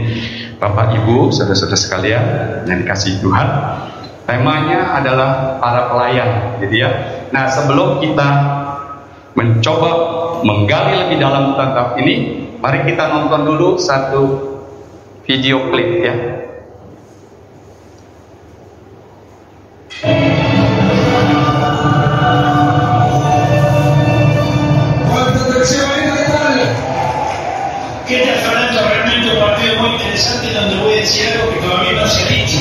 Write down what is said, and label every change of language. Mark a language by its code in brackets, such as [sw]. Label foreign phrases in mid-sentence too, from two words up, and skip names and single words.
[id] Bapak Ibu, saudara-saudara sekalian yang dikasihi Tuhan, temanya adalah para pelayan, gitu ya. Nah, sebelum kita mencoba menggali lebih dalam tentang ini, mari kita nonton dulu satu video klip ya. [es] ¿Qué te está hablando? Realmente un partido muy interesante donde voy a decir algo que todavía no se ha dicho.